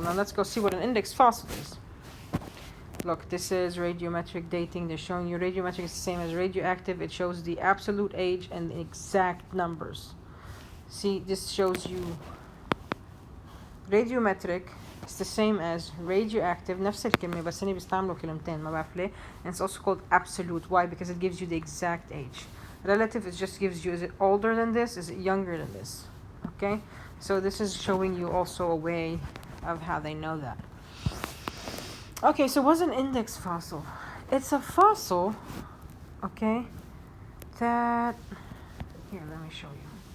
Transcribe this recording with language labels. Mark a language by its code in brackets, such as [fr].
[en] Now let's go see what an index fossil is. Look, this is radiometric dating. They're showing you radiometric is the same as radioactive. It shows the absolute age and the exact numbers. See, this shows you radiometric is the same as radioactive. [ar] نفس الكلمة بس هني بيستعملوا كلمتين ما بعرف ليه. [en] And it's also called absolute. Why? Because it gives you the exact age. Relative, it just gives you, is it older than this? Is it younger than this? Okay? So this is showing you also a way of how they know that. Okay, so what's an index fossil? It's a fossil, okay, that, here, let me show you.